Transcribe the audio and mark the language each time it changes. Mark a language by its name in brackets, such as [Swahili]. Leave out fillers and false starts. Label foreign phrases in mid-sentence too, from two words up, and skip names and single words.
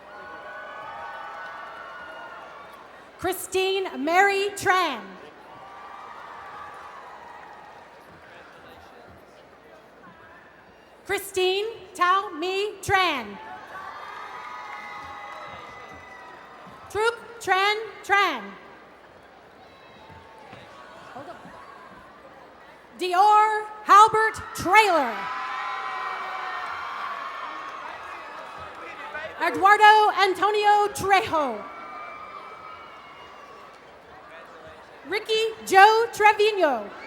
[English] Christine Mary Tran. Christine Tao Mi Tran. Truk Tran Tran. Hold up. Dior Halbert Trailer. Eduardo Antonio Trejo. Ricky Joe Trevino.